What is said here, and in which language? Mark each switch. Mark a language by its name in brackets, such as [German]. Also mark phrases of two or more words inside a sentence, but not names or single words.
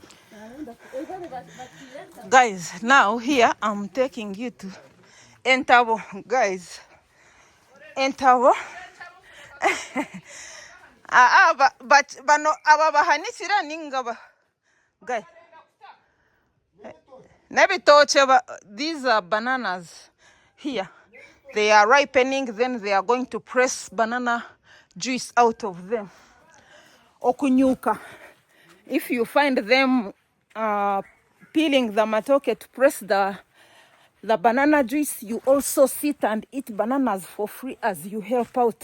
[English] Guys, now here I'm taking you to Entabo. Guys, Entabo. [Nyankole] But bano aba bahanisira ningaba. [English] Guys, these are bananas here. They are ripening, then they are going to press banana juice out of them. Okunyuka. If you find them peeling the matoke to press the banana juice, you also sit and eat bananas for free as you help out.